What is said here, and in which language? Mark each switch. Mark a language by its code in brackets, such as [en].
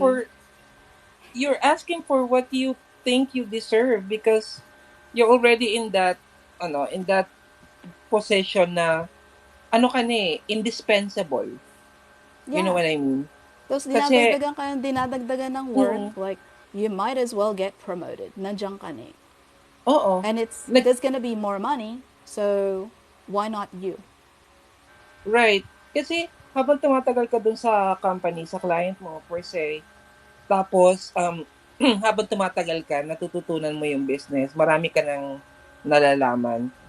[en] for you're asking for what you think you deserve because you're already in that in that position na ka na indispensable. You know Yeah. what I mean? [tl] Tapos Kasi dinadagdagan ka ng dinadagdagan ng work, mm, [en] like, you might as well get promoted. [tl] Nandiyan ka na eh. oo. [en] And there's gonna be more money, so why not you? [tl] Right. Kasi habang tumatagal ka dun sa company, sa client mo, per se, tapos habang tumatagal ka, natututunan mo yung business, marami ka nang nalalaman.